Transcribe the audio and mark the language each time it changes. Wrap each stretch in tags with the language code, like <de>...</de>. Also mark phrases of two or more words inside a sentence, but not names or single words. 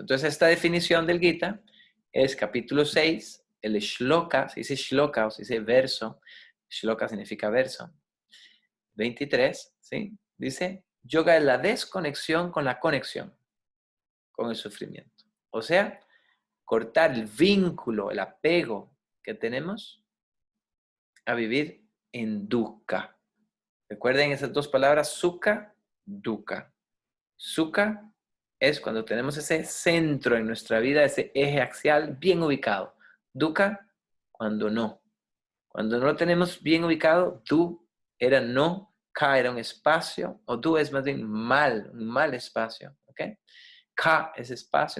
<es>Entonces, esta definición del Gita es capítulo 6, el shloka, se dice shloka o se dice verso, shloka significa verso, 23, ¿sí? Dice, yoga es la desconexión con la conexión, con el sufrimiento. O sea, cortar el vínculo, el apego que tenemos a vivir en dukkha. Recuerden esas dos palabras,</es> <sa>sukha, dukkha.</sa> <es>Sukha es cuando tenemos ese centro en nuestra vida, ese eje axial bien ubicado. Dukkha, cuando no. Cuando no lo tenemos bien ubicado, du era no, ka era un espacio, o du es más bien mal, un mal espacio. ¿Ok? Ka es espacio.</es>